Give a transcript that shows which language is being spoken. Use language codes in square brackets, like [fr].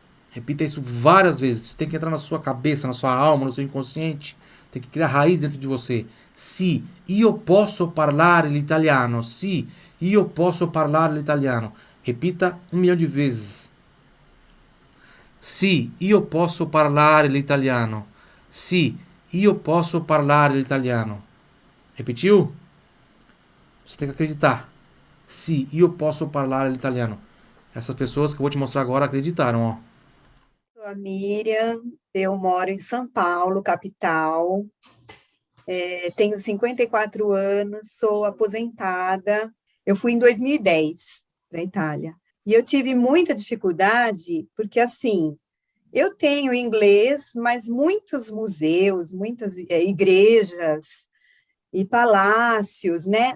[pt] Repita isso várias vezes. Isso tem que entrar na sua cabeça, na sua alma, no seu inconsciente. Tem que criar raiz dentro de você. [it] Sì, io posso parlare l'italiano. Sì, io posso parlare l'italiano. [pt] Repita 1 milhão de vezes. [it] Sì, io posso parlare l'italiano. Sì, io posso parlare l'italiano. [pt] Repetiu? Você tem que acreditar. [it] Sì, io posso parlare l'italiano. [pt] Essas pessoas que eu vou te mostrar agora acreditaram, ó. Sou a Miriam, eu moro em São Paulo, capital. Tenho 54 anos, sou aposentada. Eu fui em 2010 para a Itália. E eu tive muita dificuldade, porque, assim, eu tenho inglês, mas muitos museus, muitas igrejas e palácios, né?